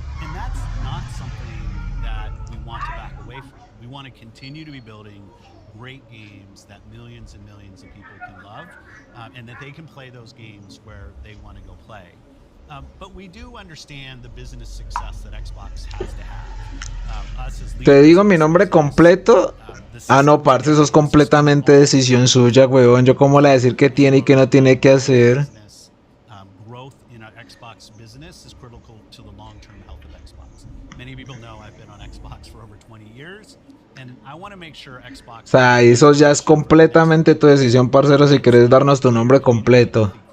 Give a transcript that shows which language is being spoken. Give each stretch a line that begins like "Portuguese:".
English: And that's not something that we want to back away from. We want to continue to be building great games that millions and millions of people can love, and that they can play those games where they want to go play. But we do understand the business success that Xbox has to have.
Spanish: Te digo mi nombre completo. Ah, no, parce, eso es completamente decisión suya, huevón. Yo cómo le decir qué tiene y qué no tiene que hacer.
English: Growth in our Xbox business is critical to the long-term health of Xbox. Many people know I've been on Xbox for over 20 years, and I want to make sure Xbox.
Spanish: O sea, eso ya es completamente tu decisión, parcero, si quieres darnos tu nombre completo.